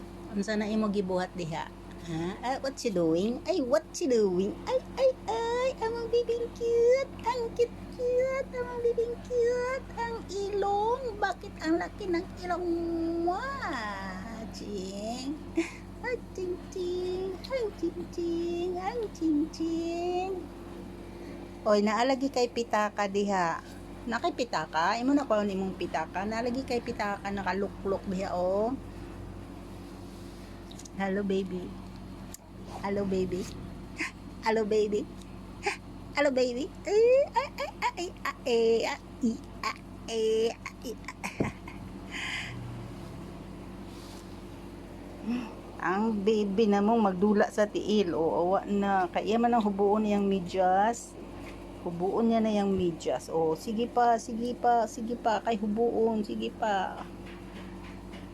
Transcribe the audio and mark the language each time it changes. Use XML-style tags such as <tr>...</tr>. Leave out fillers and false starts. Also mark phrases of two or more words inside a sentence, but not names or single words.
<ceb>Unsa na imo gibuhat diha? Ha?</ceb> <en>What you doing? Ay, what you doing?</en> <ceb>Ay, among bibing cute. Ang cute, among bibing cute. Ang ilong.</ceb> <tl>Bakit ang laki ng ilong mo? Ching. Ay, ching ching. Ay, ching ching. Ay, ching ching.</tl> <ceb>Oy, naalagi kay pitaka diha. Nakay pitaka? Imo na ko nimong pitaka. Naalagi kay pitaka nakaluklok diha oh.</ceb> <en>Hello baby. Hello baby. Hello baby. Hello baby.</en> <ceb>Ang baby na mong magdula sa tiil o awa na kaya man ang hubuon niyang medyas. Hubuon niya na yung medyas. O sige pa, sige pa, sige pa kay hubuon, sige pa.</ceb>